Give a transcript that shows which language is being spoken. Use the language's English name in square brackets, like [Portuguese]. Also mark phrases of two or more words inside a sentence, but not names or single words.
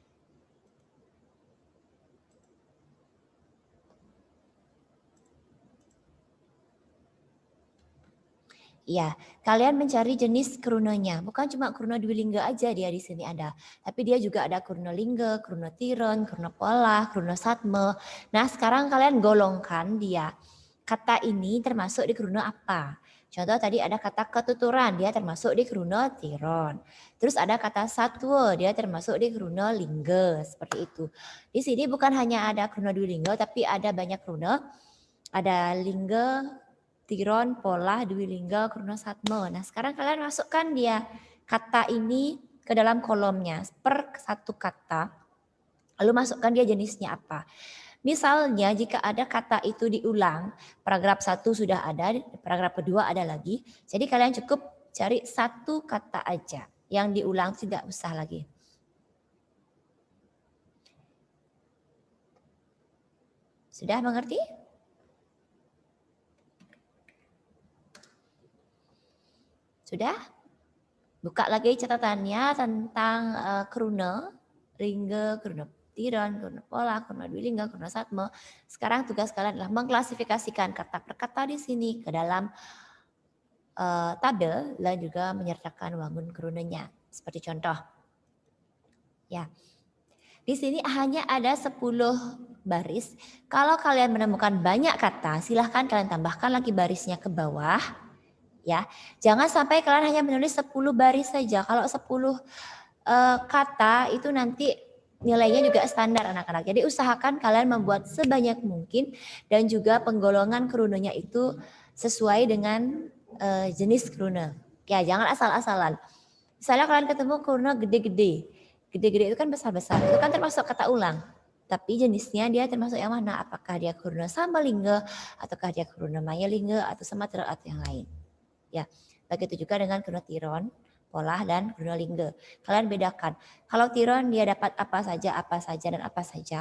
[Indonesian] Iya, kalian mencari jenis krunanya. Bukan cuma kruno dwilingga aja dia di sini ada. Tapi dia juga ada kruno lingga, kruno tiron, kruno pola, kruno satme. Nah, sekarang kalian golongkan dia. Kata ini termasuk di kruno apa? Contoh tadi ada kata ketuturan, dia termasuk di kruno tiron. Terus ada kata satwa, dia termasuk di kruno lingga, seperti itu. Di sini bukan hanya ada kruno dwilingga, tapi ada banyak kruno. Ada lingga, tiron, pola, dwilingga, kruno satme. Nah, sekarang kalian masukkan dia kata ini ke dalam kolomnya per satu kata. Lalu masukkan dia jenisnya apa. Misalnya jika ada kata itu diulang, paragraf 1 sudah ada, paragraf kedua ada lagi. Jadi kalian cukup cari satu kata aja yang diulang, tidak usah lagi. Sudah mengerti? Sudah? Buka lagi catatannya tentang kruna, ringga, kruna tiron, kruna pola, kruna dwilingga, kruna satme. Sekarang tugas kalian adalah mengklasifikasikan kata per kata di sini ke dalam tabel dan juga menyertakan [Balinese] wangun krunanya. [Indonesian] Seperti contoh. Ya. Di sini hanya ada 10 baris. Kalau kalian menemukan banyak kata, silahkan kalian tambahkan lagi barisnya ke bawah. Ya, jangan sampai kalian hanya menulis 10 baris saja. Kalau 10 kata itu nanti nilainya juga standar anak-anak. Jadi usahakan kalian membuat sebanyak mungkin dan juga penggolongan krunonya itu sesuai dengan jenis kruno. Ya, jangan asal-asalan. Misalnya kalian ketemu kruno gede-gede. Gede-gede itu kan besar-besar. Itu kan termasuk kata ulang. Tapi jenisnya dia termasuk yang mana? Apakah dia kruno sambalingga ataukah dia kruno mayalingga atau samatra atau yang lain. Ya, begitu juga dengan kruno tiron, pola dan kruno lingga. Kalian bedakan. Kalau tiron dia dapat apa saja dan apa saja.